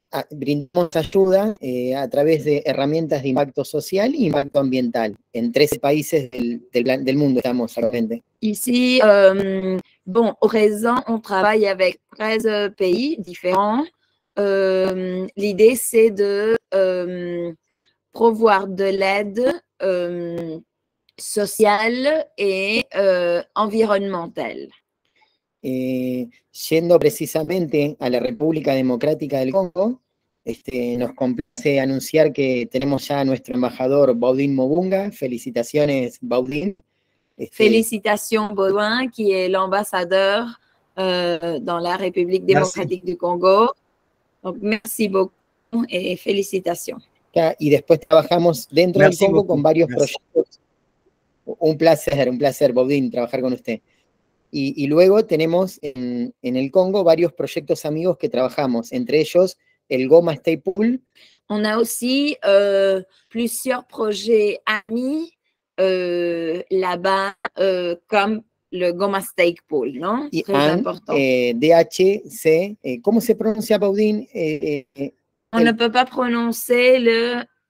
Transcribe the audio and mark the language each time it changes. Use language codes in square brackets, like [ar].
[es] Brindamos ayuda a través de herramientas de impacto social y impacto ambiental. En 13 países del mundo estamos actualmente. [fr] Ici, bon, au Raison, on travaille avec 13 pays différents. L'idée, c'est de promouvoir de l'aide sociale et environnementale. [es] Yendo precisamente a la República Democrática del Congo, nos complace anunciar que tenemos ya a nuestro embajador Baudin Mobunga. Felicitaciones, Baudin. [fr] Félicitations, Baudin, qui est l'ambassadeur dans la République démocratique du Congo. Donc, merci beaucoup et félicitations. [es] Y después trabajamos dentro del Congo con varios proyectos. Un placer, Baudin, trabajar con usted. Y luego tenemos en el Congo varios proyectos amigos que trabajamos, entre ellos el Goma Stay Pool. [fr] On a aussi plusieurs projets amis là-bas, comme le Goma Stake Pool, [es] ¿no? Y [fr] Très important. [es] DHC, ¿cómo se pronuncia, Baudin? [fr] On ne peut pas prononcer le